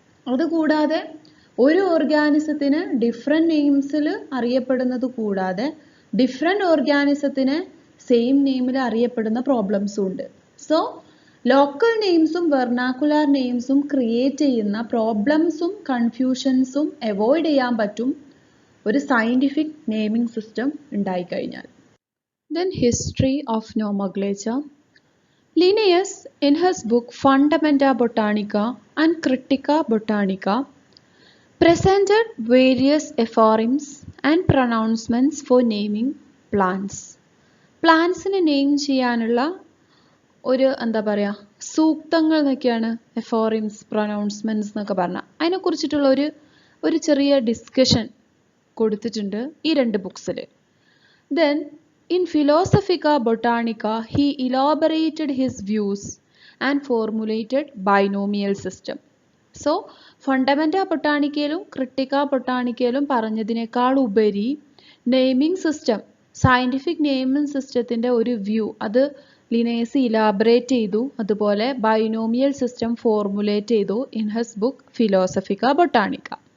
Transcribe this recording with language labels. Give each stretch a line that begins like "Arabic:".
Malayalam: അതുകൂടാതെ ഒരു ഓർഗാനിസത്തിന് ഡിഫറെൻറ്റ് നെയിംസിൽ അറിയപ്പെടുന്നത് കൂടാതെ ഡിഫറെൻറ്റ് ഓർഗാനിസത്തിന് സെയിം നെയിമിൽ അറിയപ്പെടുന്ന പ്രോബ്ലംസും ഉണ്ട്. സോ ലോക്കൽ നെയിംസും വെർനാക്കുലർ നെയിംസും ക്രിയേറ്റ് ചെയ്യുന്ന പ്രോബ്ലംസും കൺഫ്യൂഷൻസും അവോയ്ഡ് ചെയ്യാൻ പറ്റും ഒരു സയൻറ്റിഫിക് നെയിമിംഗ് സിസ്റ്റം ഉണ്ടായിക്കഴിഞ്ഞാൽ.
English: Then history of nomenclature. Linnaeus, in his book Fundamenta Botanica and Critica Botanica, presented various aphorisms and pronouncements for naming plants.
Malayalam: പ്ലാന്റ്സിനെ name ചെയ്യാനുള്ള ഒരു സൂക്തങ്ങൾ എന്നൊക്കെയാണ് എഫോറിംസ്, പ്രൊനൗൺസ്മെൻറ്റ്സ് എന്നൊക്കെ പറഞ്ഞാൽ. അതിനെക്കുറിച്ചിട്ടുള്ള ഒരു ചെറിയ ഡിസ്കഷൻ കൊടുത്തിട്ടുണ്ട് ഈ രണ്ട് ബുക്സിൽ.
English: Then in Philosophica Botanica, he elaborated his views and formulated binomial system.
Malayalam: So, Fundamenta Botanicയിലും Critica Botanicയിലും പറഞ്ഞതിനേക്കാൾ ഉപരി നെയിമിംഗ് സിസ്റ്റം, സയൻറ്റിഫിക് നെയിമിംഗ് സിസ്റ്റത്തിൻ്റെ ഒരു വ്യൂ അത് ലിനേയസ് ഇലാബറേറ്റ് ചെയ്തു. അതുപോലെ ബൈനോമിയൽ സിസ്റ്റം ഫോർമുലേറ്റ് ചെയ്തു
English: in his book Philosophica Botanica.